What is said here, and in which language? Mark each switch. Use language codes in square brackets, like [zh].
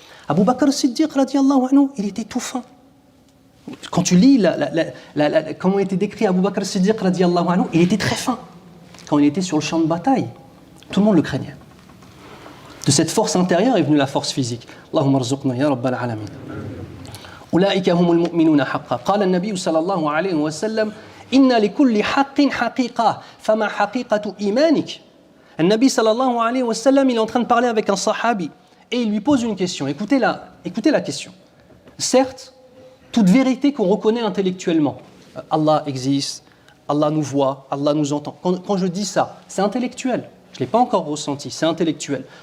[fr] Abu Bakr as-Siddiq, radiyallahu anhu, il était tout fin. Quand tu lis comment était décrit Abu Bakr as-Siddiq, radiyallahu anhu, il était très fin. Quand il était sur le champ de bataille, tout le monde le craignait. De cette force intérieure est venue la force physique. [ar] Allahumma rzuqna ya rabbal alamin. أولئك هم المؤمنون حقا قال النبي صلى الله عليه وسلم إن لكل حق حقيقة فما حقيقة إيمانك. [fr] Le Nabi sallallahu alayhi wa sallam, il est en train de parler avec un sahabi et il lui pose une question. Écoutez la question. Certes, toute vérité qu'on reconnaît intellectuellement, Allah existe, Allah nous voit, Allah nous entend. Quand je dis ça, c'est intellectuel. Je ne l'ai pas encore ressenti, c'est intellectuel.